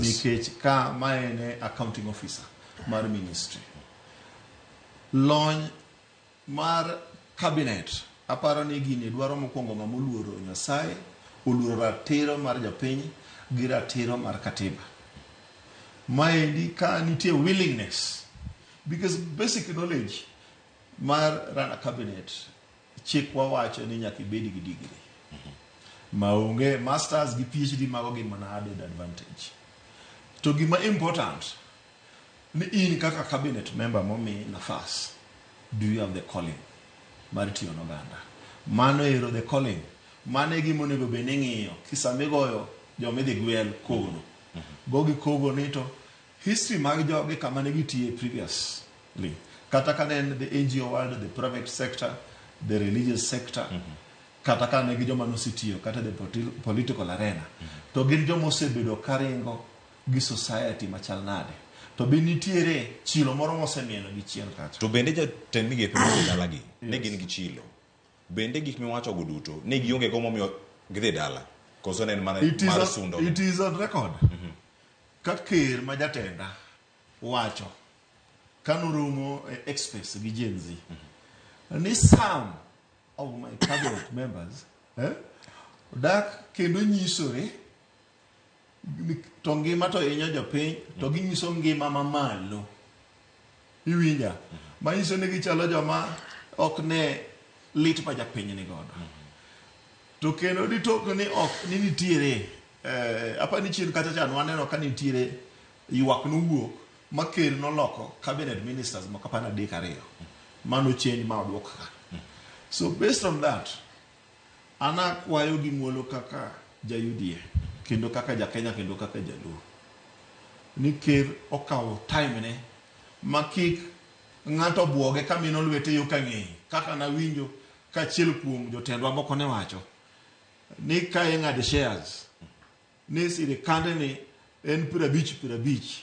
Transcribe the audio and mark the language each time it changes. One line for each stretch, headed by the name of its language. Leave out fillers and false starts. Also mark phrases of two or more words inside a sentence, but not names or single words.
Luo (Kenya and Tanzania): Nikech ka maene
English: accounting officer
Luo (Kenya and Tanzania): mar ministry. Lony mar cabinet aparo ni gini dwaro mokwongo ng'ama oluoro Nyasaye, oluoro ratiro mar japiny gi ratiro mar katiba. Maendi ka nitie
English: willingness because basic knowledge
Luo (Kenya and Tanzania): mar
English: run a cabinet
Luo (Kenya and Tanzania): chikwa wacho ni nyaka ibed gi degree. Maonge masters gi PhD mago gin mana
English: added advantage.
Luo (Kenya and Tanzania): To gima important ni in kaka cabinet member momi nafas,
English: do you have the calling
Luo (Kenya and Tanzania): mar tiyo n'oganda? Mano ero
English: the calling.
Luo (Kenya and Tanzania): Mano e gima onego bed ni ng'iyo kisamigoyo jomidhi gwel kogo. Gogi kogo ni to history mag jogi kama ne gitiye previously. Kata ka ne
English: the NGO world, the private sector, the religious sector,
Luo (Kenya and Tanzania): kata ka ne gi joma nositiyo, kata
English: the political arena.
Luo (Kenya and Tanzania): To gin joma osebedo karingo gi society machal nade. To be nitiere chilo moro mosemieno gi chien kacha. To bende jatend migepe mosedalagi ne gin gi chilo. Bende gik miwacho go duto ne gionge go momiyo gidhi dala. Koso ne mana mar sundo.
English: It is on record.
Luo (Kenya and Tanzania): Ka ker ma jatenda wacho kanurumo express gi Gen Z. Ni
English: some of my cabinet members
Luo (Kenya and Tanzania): dak kendo nyisore to ngima to inyo jopiny to ginyiso ngima mamalo. Iwinja? Manyiso ni gichalo joma ok ne lit pa japiny ni godo. To kendo ditoko ni ok ni nitiere apa ni chien kata chan waneno ka nitiere ywak nowuok ma ker noloko
English: cabinet ministers
Luo (Kenya and Tanzania): moko pana dek ariyo. Mano change ma odwok ka.
English: So based on that,
Luo (Kenya and Tanzania): ana kwayo gi muolo kaka ja-UDA kendo kaka ja-Kenya kendo kaka jaluo. Ni ker okawo time ne makik ng'ato buoge kamino lwete yo kang'eyi. Kaka na winjo ka achiel kuom jotendwa moko ne wacho ni ka ing'ad shares ni sirikande ni en 50-50.